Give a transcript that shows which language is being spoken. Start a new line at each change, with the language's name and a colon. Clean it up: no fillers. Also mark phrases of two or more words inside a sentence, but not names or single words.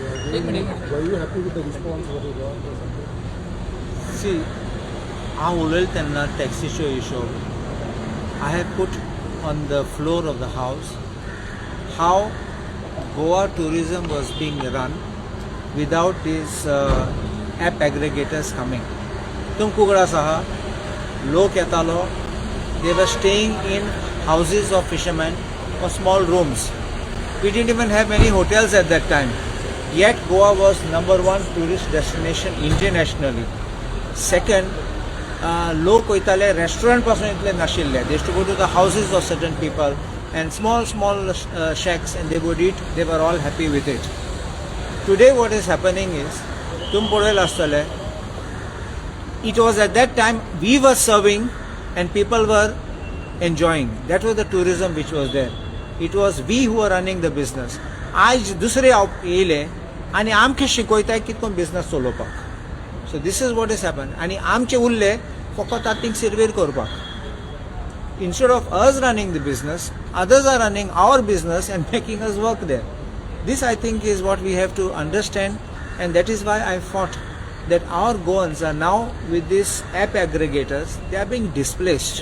English: Were you happy with the response what you got or something? See,
Konkani: हांव उलयलें तेन्ना टॅक्सीच्यो हिशोब
English: I have put on the floor of the house how Goa tourism was being run without these app aggregators coming.
Konkani: तुमकां उगड आसा लोक येतालो,
English: they were staying in houses of fishermen or small rooms. We didn't even have many hotels at that time. Yet Goa was #1 tourist destination internationally. Second,
Konkani: लोक वयताले रेस्टॉरंट पासून इतले नाशिल्ले.
English: They used to go to the houses of certain people and small shacks and they would eat. They were all happy with it. Today what is happening is,
Konkani: तुम पळयलें आसतलें,
English: it was at that time we were serving and people were enjoying. That was the tourism which was there. It was we who were running the business.
Konkani: आज दुसरे येयले आनी आमकां शिकयताय कितको बिझनस चलोवपाक.
English: So this is what has happened.
Konkani: आनी आमचे उरले फकत आतां सर्वेर करपाक.
English: Instead of us running the business, others are running our business and making us work there. This I think is what we have to understand, and that is why I fought that our Goans are now with these app aggregators, they are being displaced.